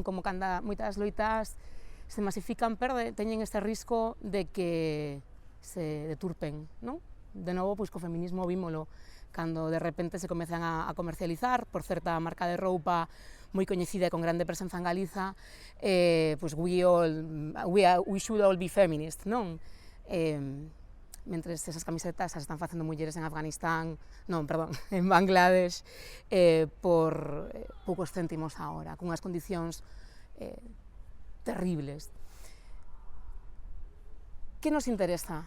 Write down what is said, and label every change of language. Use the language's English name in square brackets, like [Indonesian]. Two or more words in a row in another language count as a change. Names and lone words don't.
[Galician] Como cando moitas loitas se masifican, teñen este risco de que se deturpen, non? De novo, pois co feminismo vímolo, cando de repente se comezan a comercializar por certa marca de roupa moi coñecida e con grande presenza en Galiza, pois [English] we should all be feminist, [Galician] non? Mentres esas camisetas as están facendo mulleres en Afganistán, en Bangladesh, por poucos céntimos a hora, con unhas condicións terribles. Que nos interesa?